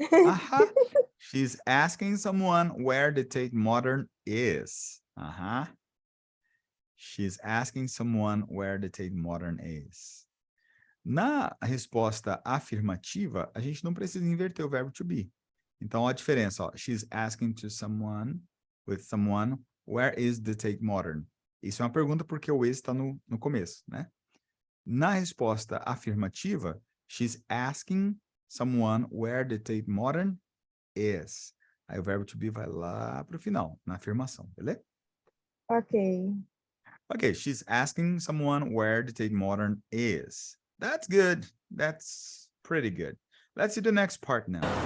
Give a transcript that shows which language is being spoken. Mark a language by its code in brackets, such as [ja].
[en] Aha, she's asking someone where the Tate Modern is. Aha. She's asking someone where the Tate Modern is. [pt] Na resposta afirmativa, a gente não precisa inverter o verbo to be. Então, a diferença, ó, [en] she's asking to someone, with someone, where is the Tate Modern? [pt] Isso é uma pergunta porque o is está no começo, né? Na resposta afirmativa, [en] she's asking someone where the Tate Modern is. [pt] Aí o verbo to be vai lá para o final, na afirmação, beleza? [en] Okay. Okay, she's asking someone where the Tate Modern is. That's good. That's pretty good. Let's see the next part now.